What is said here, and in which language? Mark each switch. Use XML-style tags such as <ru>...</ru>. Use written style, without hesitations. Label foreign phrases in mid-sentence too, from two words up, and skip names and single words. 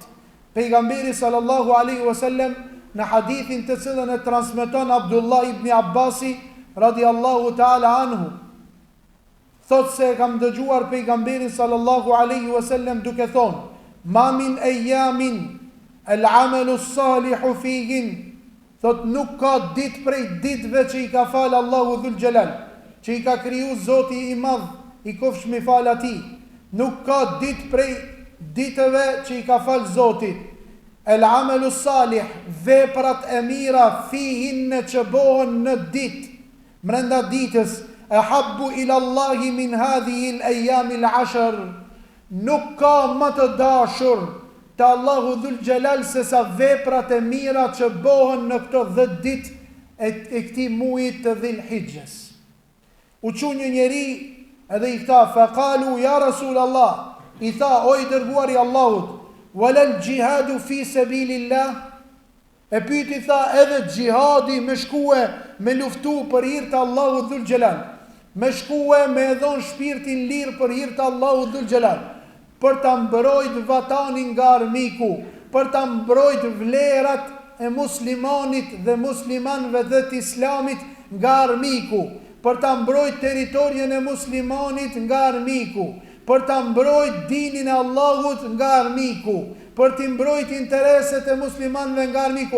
<sq>Pejgamberi</sq> <ar>صلى الله عليه وسلم</ar> <sq>në hadithin të cilën e transmeton Abdullah ibn Abbasi</sq> <ar>رضي الله تعالى عنه,</ar> <sq>thot se kam dëgjuar pejgamberin</sq> <ar>صلى الله عليه وسلم</ar> <sq>duke thonë:</sq> <ar>"ما من أيام العمل الصالح فيهن",</ar> <sq>thot nuk ka ditë prej ditëve që i ka falë Allahu</sq> <ar>ذو الجلال,</ar> <sq>që i ka kriju Zoti i madh, i kofshëm i falë atij. Nuk ka ditë prej ditëve që i ka falë Zoti.</sq> <ar>العمل الصالح,</ar> <sq>veprat e mira, fihin në që bohen në ditë, mrenda ditës,</sq> <ar>أحب إلى الله من هذه الأيام العشر.</ar> <sq>Nuk ka më të dashur te Allahu</sq> <ar>ذو الجلال</ar> <sq>se sa veprat e mira që bëhen në këto 10 ditë e këtij muajit të Dhul Hijjes. U çu një njeri edhe i tha,</sq> <ar>فقالوا يا رسول الله,</ar> <sq>i tha, o i dërguari i Allahut,</sq> <ar>ولا الجهاد في سبيل الله.</ar> <sq>E pyti tha, edhe gjihadi me shkue me luftu për hir të Allahut</sq> <ar>ذو الجلال,</ar> <sq>me shkue me dhon shpirtin lirë për hir të Allahut</sq> <ar>ذو الجلال,</ar> <sq>për ta mbrojt vatanin nga armiku, për ta mbrojt vlerat e muslimanit dhe muslimanëve dhe të islamit nga armiku, për ta mbrojt territorin e muslimanit nga armiku, për ta mbrojt dinin e Allahut nga armiku, për t'i mbrojt intereset e muslimanëve nga armiku.</sq>